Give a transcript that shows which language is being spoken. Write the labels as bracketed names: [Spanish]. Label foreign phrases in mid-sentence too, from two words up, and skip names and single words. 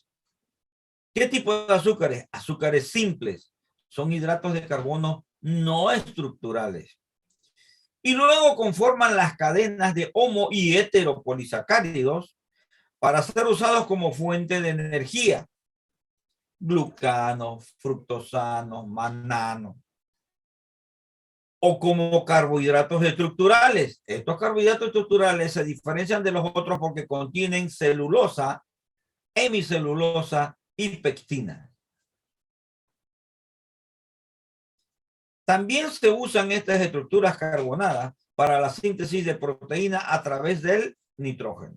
[Spanish] ¿Qué tipo de azúcares? Azúcares simples. Son hidratos de carbono no estructurales. Y luego conforman las cadenas de homo y heteropolisacáridos para ser usados como fuente de energía. Glucanos, fructosanos, mananos. O como carbohidratos estructurales. Estos carbohidratos estructurales se diferencian de los otros porque contienen celulosa, hemicelulosa y pectina. También se usan estas estructuras carbonadas para la síntesis de proteína a través del nitrógeno.